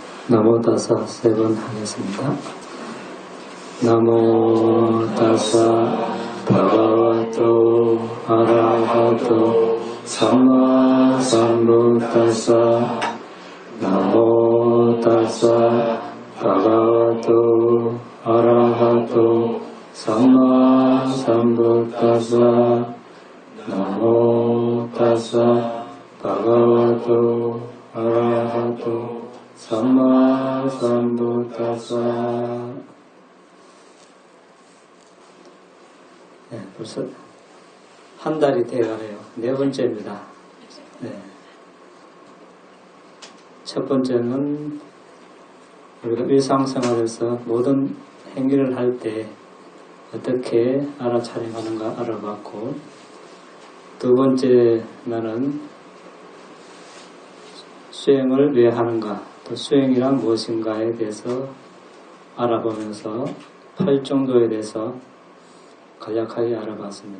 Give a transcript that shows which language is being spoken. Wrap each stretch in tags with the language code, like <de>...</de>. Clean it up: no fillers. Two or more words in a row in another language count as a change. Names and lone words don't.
<pi>Namo tassa</pi> <ko>세 번 하겠습니다.</ko> <pi>Namo tassa bhagavato arahato sammā sambuddhassa namo tassa bhagavato arahato sammā sambuddhassa namo tassa bhagavato arahato sammā sambuddhassa.</pi> <ko>네, 벌써 한 달이 돼가네요. 네 번째입니다. 네. 첫 번째는 우리가 일상생활에서 모든 행위를 할 때 어떻게 알아차림하는가 알아봤고, 두 번째 나는 수행을 왜 하는가, 또 수행이란 무엇인가에 대해서 알아보면서 팔정도에 대해서 간략하게 알아봤습니다.</ko>